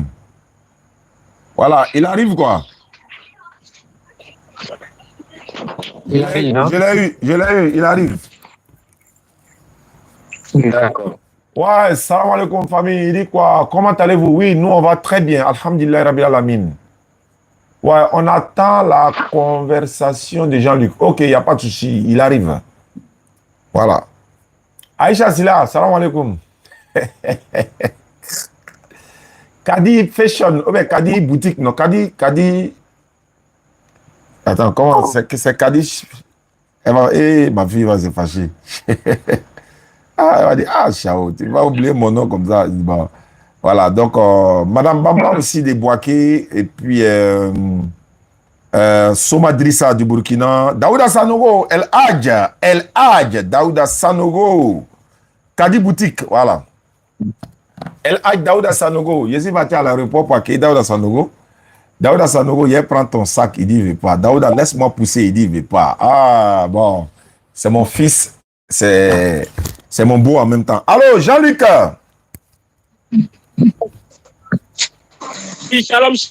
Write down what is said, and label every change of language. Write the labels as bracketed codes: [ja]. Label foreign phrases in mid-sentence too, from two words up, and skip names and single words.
[fr] Voilà, il arrive quoi? Il arrive, hein? Je l'ai eu, il arrive. D'accord. Ouais, [ar] سلام عليكم [fr] famille, il dit quoi? Comment allez-vous? Oui, nous on va très bien, [ar] الحمد لله رب العالمين. [fr] Ouais, on attend la conversation de Jean-Luc. Ok, il n'y a pas de souci, il arrive. Voilà. Aïcha Silla, [ar] سلام عليكم. [fr] Kadi Fashion, oh ben Kadi Boutique, non, Kadi... Attends, comment c'est Kadi... ma fille va se fâcher. Ah, elle va dire, ah, Chao, tu vas oublier mon nom comme ça. Bon, voilà, donc, Madame Bamba aussi des Boaké, et puis Soma Drissa du Burkina, Daouda Sanogo, El Hadj, Daouda Sanogo, Kadi Boutique, voilà. El Hadj Daouda Sanogo, je suis parti à l'aéroport pour accueillir Daouda Sanogo. Daouda Sanogo, il prend ton sac, il dit, il ne veut pas. Daouda, laisse-moi pousser, il dit, il ne veut pas. Ah, bon, c'est mon fils, c'est mon beau en même temps. Allô, Jean-Luc? Oui, shalom.